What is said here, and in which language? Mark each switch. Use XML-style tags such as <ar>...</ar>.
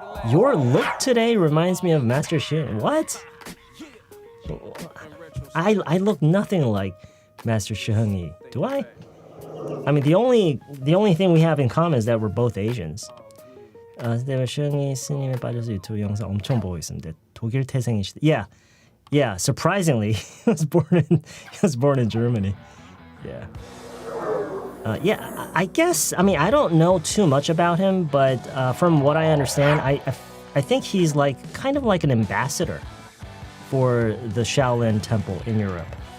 <en>Your look today reminds me of Master Shin. What? I look nothing like Master Shihungi. Do I? I mean, the only thing we have in common is that we're both Asians.</en> <ko>근데 시흥이 스님에 빠져서 유튜브 영상 엄청 보고 있습니다. 독일 태생이시다. Yeah.</ko> <en>Surprisingly, he was born in Germany. Yeah. I guess. I mean, I don't know too much about him, but from what I understand, I think he's kind of like an ambassador for the Shaolin Temple in Europe.</en>